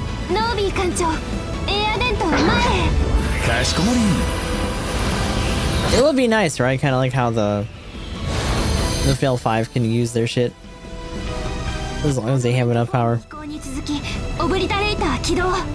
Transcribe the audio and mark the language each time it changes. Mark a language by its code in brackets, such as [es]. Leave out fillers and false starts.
[ja] ノービー艦長、エアデントを前へ。かしこまり。 [en] It would be nice, right? Kind of like how the Fail 5 can use their shit. As long as they have enough power. [ja] 飛行に続き、オブリタレーター起動。